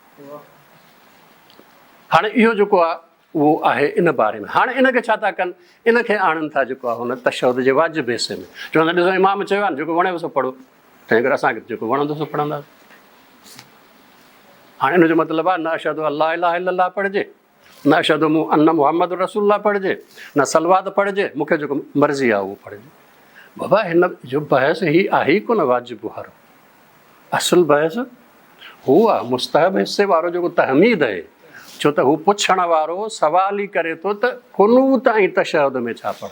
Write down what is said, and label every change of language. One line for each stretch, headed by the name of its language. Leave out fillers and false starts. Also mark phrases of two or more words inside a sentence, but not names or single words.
Sindhi: हाणे इहो जेको आहे उहो आहे इन बारे में। हाणे इनखे छा था कनि, इनखे आणनि था जेको आहे हुन तशहद जे वाजिबु हिसे में, चवंदा ॾिसो इमाम चयो आहे न जेको वणेव सो पढ़ो, तंहिं करे असांखे जेको वणंदो सो पढ़ंदासीं। हाणे इन जो मतिलबु आहे न
Arabic: أشهد أن لا إله إلا الله
Sindhi: पढ़िजे, न
Arabic: أشهد أن محمد رسول الله
Sindhi: पढ़िजे, न सलवात पढ़िजे, मूंखे जेको मर्ज़ी आहे उहो पढ़िजे। बाबा हिन जो बहस ही आहे ई कोन वाजिबु वारो, असुल बहस हू आहे मुस्तहब हिसे वारो जेको तहमीद आहे। छो त हू पुछण वारो सवाल ई करे थो त कुनूत ऐं तशहद में छा पढ़ा।